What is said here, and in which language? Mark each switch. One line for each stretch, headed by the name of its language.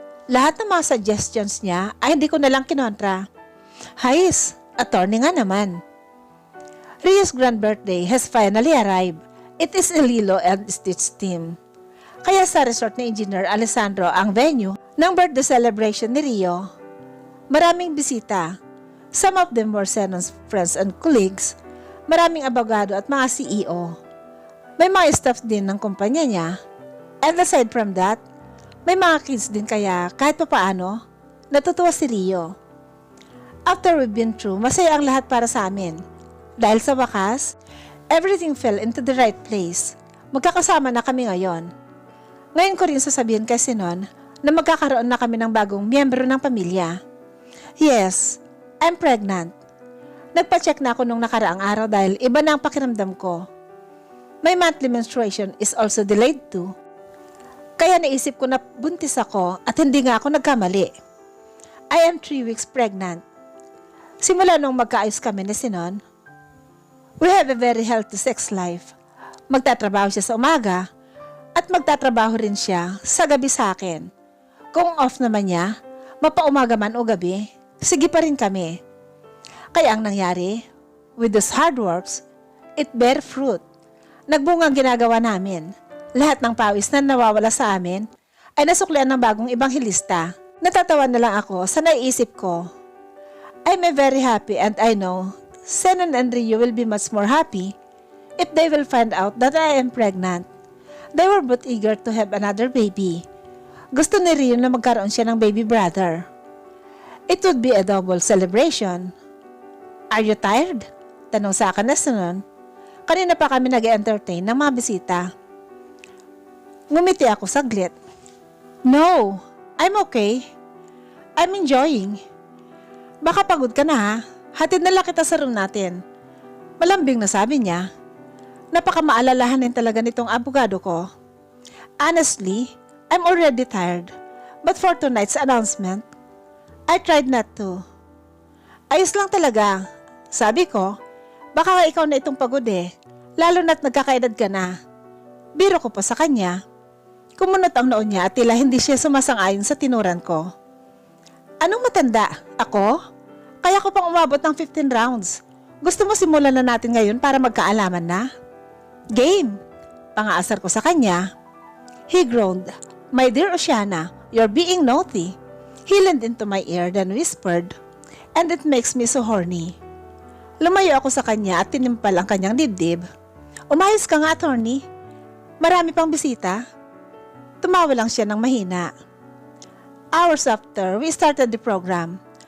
Filipino: Lahat ng mga suggestions niya ay hindi ko na lang kinontra. Hayes, attorney nga naman.
English: Rio's grand birthday has finally arrived. It is a Lilo and Stitch team.
Filipino: Kaya sa resort ni Engineer Alessandro ang venue ng birthday celebration ni Rio. Maraming bisita.
English: Some of them were Sinon's friends and colleagues.
Filipino: Maraming abogado at mga CEO. May mga staff din ng kumpanya niya.
English: And aside from that,
Filipino: may mga kids din kaya kahit papaano, natutuwa si Rio.
English: After we've been through,
Filipino: masaya ang lahat para sa amin. Dahil sa wakas,
English: everything fell into the right place.
Filipino: Magkakasama na kami ngayon. Ngayon ko rin sasabihin kay Sinon na magkakaroon na kami ng bagong miyembro ng pamilya.
English: Yes, I'm pregnant.
Filipino: Nagpa-check na ako nung nakaraang araw dahil iba na ang pakiramdam ko.
English: My monthly menstruation is also delayed too.
Filipino: Kaya naisip ko na buntis ako at hindi nga ako nagkamali.
English: I am 3 weeks pregnant.
Filipino: Simula nung magkaayos kami ni Sinon,
English: we have a very healthy sex life.
Filipino: Magtatrabaho siya sa umaga at magtatrabaho rin siya sa gabi sa akin. Kung off naman niya, mapaumaga man o gabi, sige pa rin kami. Kaya ang nangyari,
English: with those hard works, it bear fruit.
Filipino: Nagbunga ang ginagawa namin. Lahat ng pawis na nawawala sa amin ay nasuklian ng bagong ibanghilista. Natatawa na lang ako sa naiisip ko.
English: I'm very happy and I know Sinon and Rio will be much more happy if they will find out that I am pregnant. They were both eager to have another baby.
Filipino: Gusto ni Rio na magkaroon siya ng baby brother.
English: It would be a double celebration. Are you tired?
Filipino: Tanong sa akin na Sinon. Kanina pa kami nag-entertain ng mga bisita. Ngumiti ako saglit.
English: No, I'm okay. I'm enjoying.
Filipino: Baka pagod ka na ha. Hatid na lang kita sa room natin. Malambing na sabi niya. Napakamaalalahanin talaga nitong abogado ko.
English: Honestly, I'm already tired. But for tonight's announcement, I tried not to.
Filipino: Ayos lang talaga. Sabi ko, baka nga ikaw na itong pagod lalo na't nagkakaedad ka na. Biro ko pa sa kanya. Kumunot ang noon niya at tila hindi siya sumasang-ayon sa tinuran ko. Anong matanda? Ako? Kaya ko pang umabot ng 15 rounds. Gusto mo simulan na natin ngayon para magkaalaman na? Game! Pangaasar ko sa kanya.
English: He groaned, "My dear Oceana, you're being naughty." He leaned into my ear then whispered, "And it makes me so horny."
Filipino: Lumayo ako sa kanya at tinimpal ang kanyang dibdib. "Umayos ka nga, attorney. Marami pang bisita." Tumawa lang siya ng mahina.
English: Hours after, we started the program.